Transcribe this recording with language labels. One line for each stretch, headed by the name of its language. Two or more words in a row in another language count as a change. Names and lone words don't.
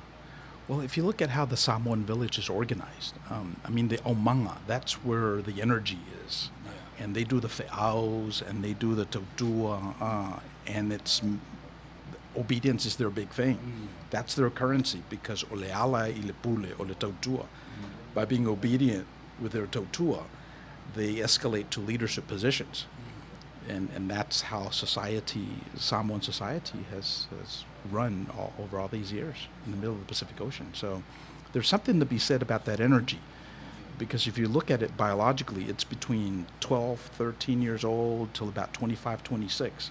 English: Well, if you look at how the Samoan village is organized, I mean, the omanga, that's where the energy is. Yeah. And they do the fe'aus, and they do the tautua, and it's obedience is their big thing. That's their currency, because
Samoan: o le ala I le pule o le tautua.
English: By being obedient with their tautua, they escalate to leadership positions. And that's how Samoan society has run over all these years in the middle of the Pacific Ocean. So there's something to be said about that energy, because if you look at it biologically, it's between 12, 13 years old till about 25, 26.